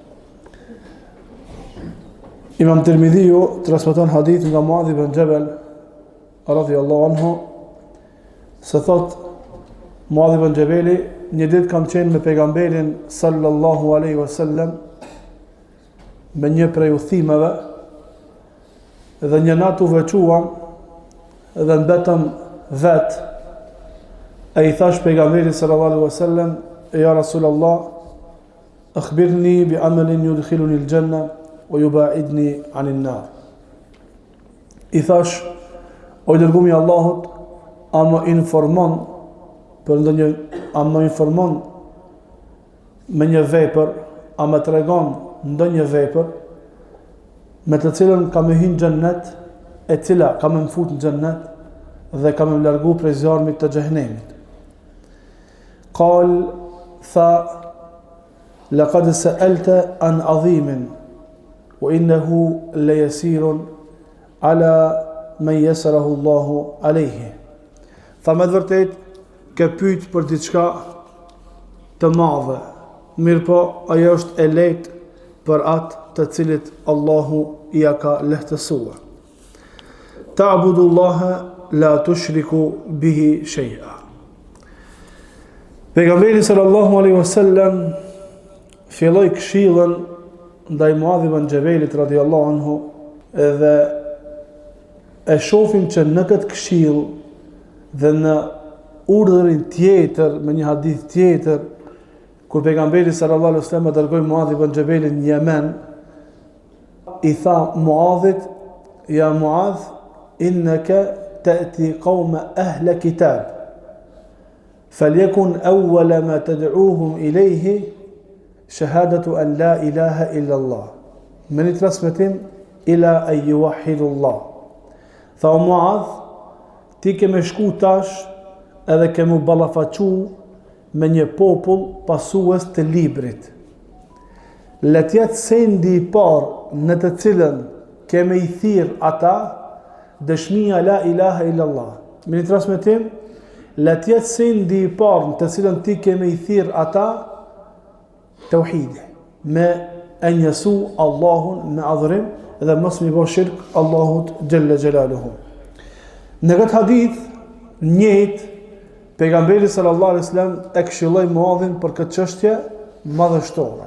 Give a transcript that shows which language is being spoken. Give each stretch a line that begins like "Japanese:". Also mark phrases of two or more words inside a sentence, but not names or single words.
Albanian: Imam Tirmidhiu transmeton hadith nga Muadh ibn Jabal
Arabic: رضي الله عنه,
Albanian: se thot Muadh ibn Jabali një ditë kam qenë me pejgamberin
Arabic: صلى الله عليه وسلم
Albanian: me një prej udhimeve dhe një natë u veçuam dhe mbetëm vetë. E i thash pejgamberit
Arabic: صلى الله عليه وسلم: "يا رسول الله أخبرني بعمل يدخلني الجنة ويباعدني عن النار."
Albanian: I thash: "O dërgumi i Allahut, a më informon me një vepër, a më tregon ndonjë vepër me të cilën kam e hyrë në xhennet, e cila kam e mfut në xhennet dhe kam e largu prej zjarmit të xhehenemit?" Qal, tha:
Arabic: "لقد سألت عن عظيم وإنه ليسير على من يسره الله عليه."
Albanian: Tha, me vërtet ke pyet për diçka të madhe, mirë po ajo është e lehtë për atë të cilit Allahu i ka lehtësuar.
Arabic: تعبد الله لا تشرك به شيئا.
Albanian: Pejgamberi
Arabic: صلى الله عليه وسلم
Albanian: filloi këshillën ndaj Muadh ibn Jabalit
Arabic: رضي الله عنه,
Albanian: edhe e shohim që në këtë këshill dhe në urdhërin tjetër, me një hadith tjetër, kur pejgamberi
Arabic: صلى الله عليه وسلم
Albanian: dërgoi Muadh ibn Jabalin në Yemen, i tha Muadhit:
Arabic: "يا معاذ إنك تأتي قوما أهل كتاب فليكن أول ما تدعوهم إليه شهادة أن لا إله إلا الله."
Albanian: Me një transmetim
Arabic: إلى أن يوحدوا الله.
Albanian: Tha o Muadh, ti ke me shku tash edhe ke mu ballafaqu me një popull pasues të librit. Le të jetë sendi i parë në të cilën keme i thirr ata dëshmia
Arabic: لا إله إلا الله.
Albanian: Me një transmetim, le të jetë sendi i parë në të cilën ti keme i thirr ata tauhidi, me e njësu Allahun me adhurim dhe mos mi bë shirk Allahut
Arabic: جل جلاله.
Albanian: Në këtë hadith njëjtë pejgamberi
Arabic: صلى الله عليه وسلم
Albanian: e këshilloi Muadhin për këtë çështje madhështore.